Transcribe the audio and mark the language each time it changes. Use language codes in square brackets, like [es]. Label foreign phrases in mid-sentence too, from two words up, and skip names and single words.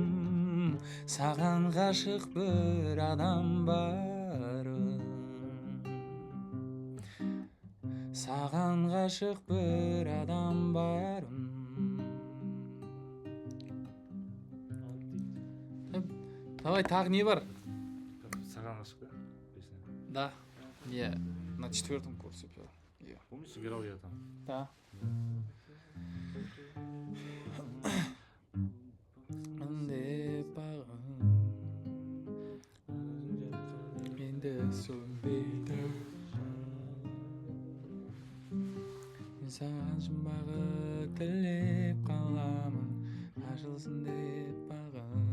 [kk] Саған ғашық бір адам барын. Саған ғашық бір адам барын. Давай, тағы не бар? Саган ашык, да? [ru] Песня. Да. Я на 4 курсе пел. Я. Помнишь, играл я там? Да. [kk] Деп бағым енді сөнбейді. Мен саған жұмбағы тілеп қаламын, ашылсын деп бағым.